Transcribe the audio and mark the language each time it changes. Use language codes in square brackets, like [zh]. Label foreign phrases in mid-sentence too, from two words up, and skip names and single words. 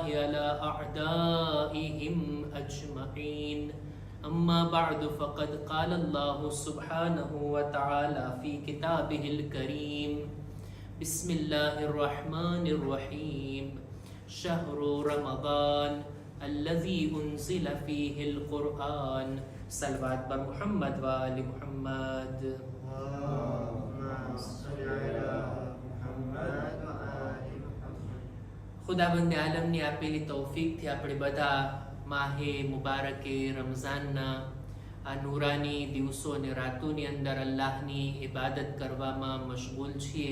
[ar] على أعدائهم أجمعين أما بعد فقد قال الله سبحانه وتعالى في كتابه الكريم بسم الله الرحمن الرحيم شهر رمضان الذي أنزل فيه القرآن [ur] صلوات پر محمد و آل محمد [gu] ખુદાબંદ આલમની આપેલી તૌફીકથી આપણે બધા માહે મુબારકે રમઝાનના આ નૂરાની દિવસો અને રાતોની અંદર અલ્લાહની ઇબાદત કરવામાં મશગુલ છીએ.